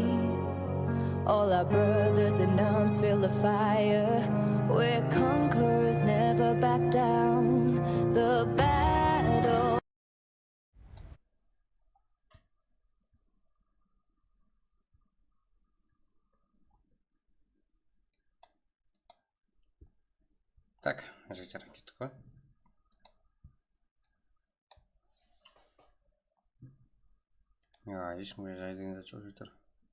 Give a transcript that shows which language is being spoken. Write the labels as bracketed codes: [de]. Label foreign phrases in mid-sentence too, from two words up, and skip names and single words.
[en] All our brothers in arms feel the fire. We're conquerors, never back down. The battle. [kk] Так, жігіттер, кеттік қой. Ешкімге жай деген зат жоқ жігіттер.